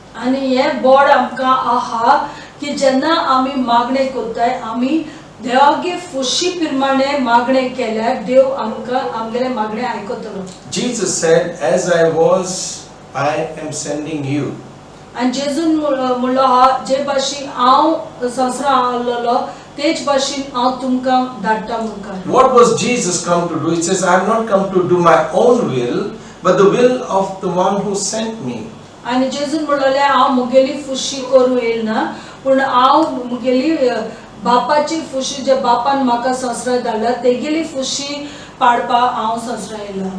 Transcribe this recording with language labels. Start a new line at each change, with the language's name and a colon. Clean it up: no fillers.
Konkani: आणि हे बोड आमकां आहा की जेन्ना आमी मागणे कोत्ताय आमी देवागे खुशी प्रमाणे मागणे केल्यार देव आमकां आमगेले मागणे आयकतलो.
English: Jesus said, as I was, I am sending you.
Konkani: आणि जेजून म्हणलो हा जे भाशेन हांव संवसारांत आयलोलो तेच भाशेन हांव तुमकां धाडटा मुखार.
English: What was Jesus come to do? He says, I have not come to do my own will, but the will of the one who sent me.
Konkani: आणि जेजून म्हणलें हांव मुगेली खुशी करूं येयना पूण हांव मुगेली बापाची खुशी जे बापान म्हाका संवसारांत धाडला तेगेली खुशी पाडपा हांव संवसारांत येयला.